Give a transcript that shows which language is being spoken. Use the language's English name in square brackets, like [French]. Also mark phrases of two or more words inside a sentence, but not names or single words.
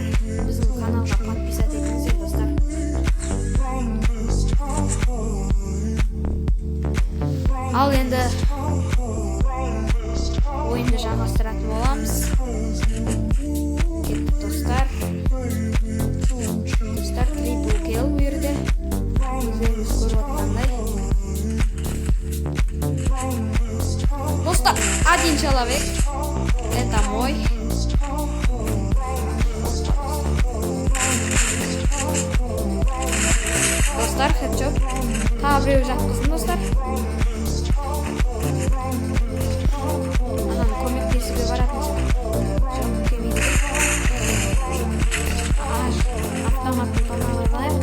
[Kazakh] Біздің каналға подписать етіңіздер, достар. Ал енді ойынды жалғастыратын боламыз. Кеттік, достар. Достар, трипл килл бұйырды. Өздеріңіз көріп отқандай. Достар, [Russian] один человек. Это мой. [Kazakh] Достар, хедшот. Тағы біреу жатқыздым, достар. Анан көмектесуге баратын шығар. Жоқ, келмейді. Автоматтың тоналайық.